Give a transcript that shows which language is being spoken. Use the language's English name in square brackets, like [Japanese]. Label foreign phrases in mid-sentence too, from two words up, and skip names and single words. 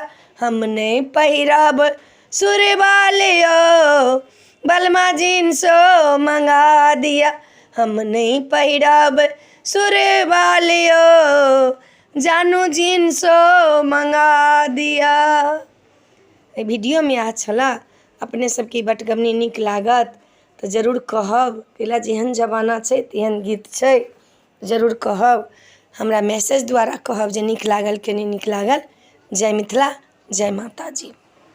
[Bhojpuri] हम नहीं पहिरब सुरे बालिया, बलमा जींसो मंगा दिया। हम नहीं पहिरब सुरे बालिया, जानू जींसो मंगा दिया। [Maithili] वीडियो में आज छला अपने सबके बटगबनी निक लागत तो जरूर कहब, कैला जेहन जमाना छै तेहन गीत छै, जरूर कहब, हमरा मैसेज द्वारा कहब जे निक लागल कि नहीं निक लागल। जय मिथिला, जय माता जी।